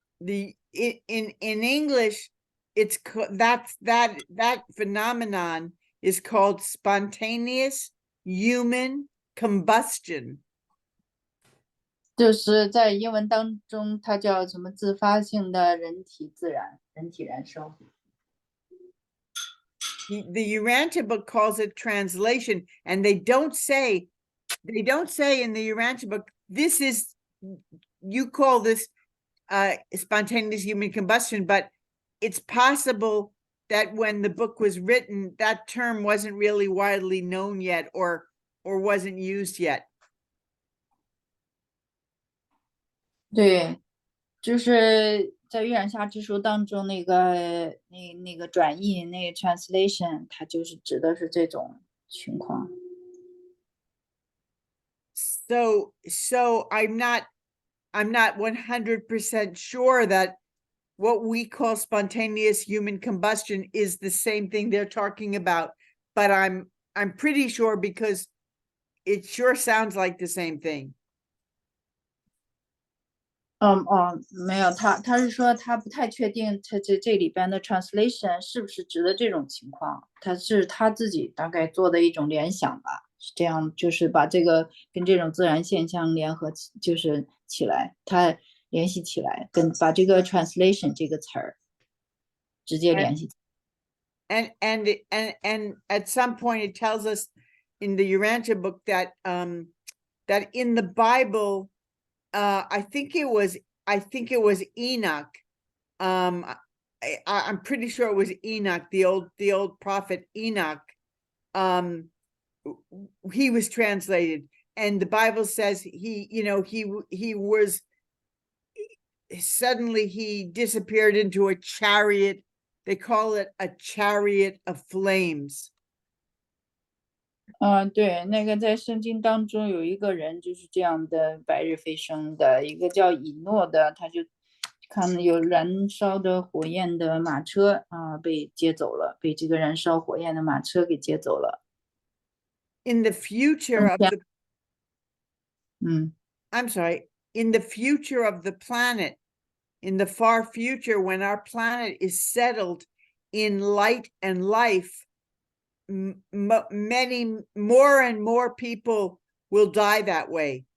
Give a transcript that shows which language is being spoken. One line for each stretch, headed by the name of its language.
English: In English, it's that phenomenon is called spontaneous human combustion.
Chinese: 就是在英文当中，它叫什么自发性的人体燃烧。
English: The Urantia book calls it translation, and they don't say in the Urantia book, this is, you call this spontaneous human combustion, but it's possible that when the book was written, that term wasn't really widely known yet, or wasn't used yet.
Chinese: 对，就是在《玉苒廈之书》当中那个转译那个 translation， 它就是指的是这种情况。
English: So I'm not 100% sure that what we call spontaneous human combustion is the same thing they're talking about, but I'm pretty sure because it sure sounds like the same thing.
Chinese: 没有，他是说他不太确定他这里边的 translation 是不是指的这种情况，他是他自己大概做的一种联想吧，是这样，就是把这个跟这种自然现象联合就是起来，他联系起来，把这个 translation 这个词儿直接联系。
English: And at some point it tells us in the Urantia book that that in the Bible, I think it was Enoch. I'm pretty sure it was Enoch, the old prophet Enoch. He was translated, and the Bible says he was suddenly he disappeared into a chariot. They call it a chariot of flames.
Chinese: 对，那个在圣经当中有一个人就是这样的白日飞升的，一个叫以诺的，他就看有燃烧的火焰的马车被接走了，被这个燃烧火焰的马车给接走了。
English: In the future of the, I'm sorry, in the future of the planet, in the far future, when our planet is settled in light and life, many more and more people will die that way.